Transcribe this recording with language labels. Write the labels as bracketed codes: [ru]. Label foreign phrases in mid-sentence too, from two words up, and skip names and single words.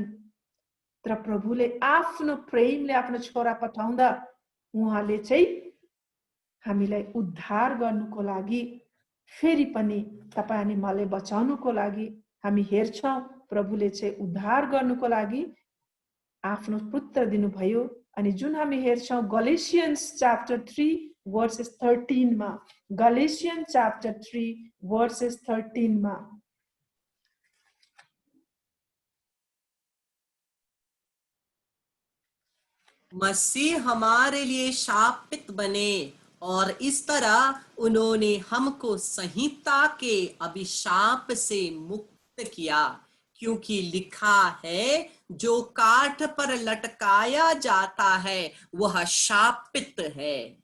[ne] तर प्रभुले आफ्नो प्रेमले आफ्नो छोरा पठाउँदा उहाँले चाहिँ हामीलाई उद्धार गर्नुको लागि, फेरि पनि तपाईं अनि मलाई बचाउनुको लागि हामी हेर्छौं प्रभुले चाहिँ उद्धार गर्नुको लागि आफ्नो पुत्र दिनुभयो। अनि जुन हामी हेर्छौं गलेसियन्स [en] chapter 3 verses 13 [ne] मा, गलेसियन [en] chapter 3 verses 13 [ne] मा, [hi] मसीह हमारे लिए शापित बने और इस तरह उन्होंने हमको संहिता के अभिशाप से मुक्त किया, क्योंकि लिखा है, जो काठ पर लटकाया जाता है वह शापित है।